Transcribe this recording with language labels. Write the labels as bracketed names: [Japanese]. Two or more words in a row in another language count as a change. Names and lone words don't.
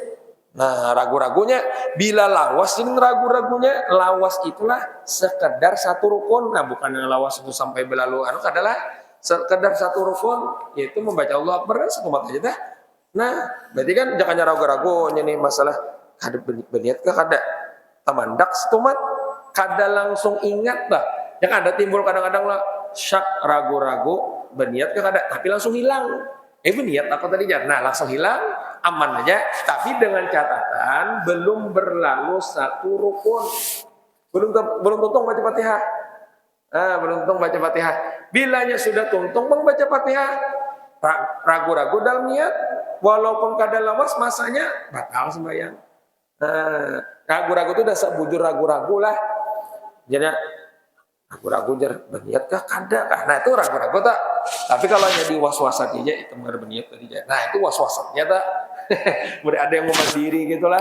[Banjar] Nah, ragu-ragunya bila lawas ini ragu-ragunya lawas itulah sekedar satu rukun. Nah, bukan yang lawas itu sampai berlalu anu adalah sekedar satu rukun yaitu membaca [Arabic] Allah Akbar [Banjar] satu mat aja dah. Nah, berarti kan jangan ragu-ragu nih masalah kada berniat kah kada tamandak setumat kada langsung ingat bah. Yang ada timbul kadang-kadang lah syak ragu-ragu berniat kah kada tapi langsung hilang. [Indonesian] Berniat apa tadi ya? Nah, langsung hilang aman aja tapi dengan catatan belum berlalu satu rukun. [Banjar] Belum tuntung baca Fatihah. Belum tuntung baca Fatihah. Bilanya sudah tuntung membaca Fatihah, ragu-ragu dalam niat, walaupun kada lawas masanya batal sembahyang. Ragu-ragu itu udah sebujur ragu-ragu lah. Jadi ragu-ragu jar berniat kah kada kah? Nah itu ragu-ragu tak. [Indonesian] Tapi kalau jadi was-was aja itu benar berniat tadi. [Banjar] Nah itu was-wasnya tak. Boleh ada yang mau mandiri gitulah.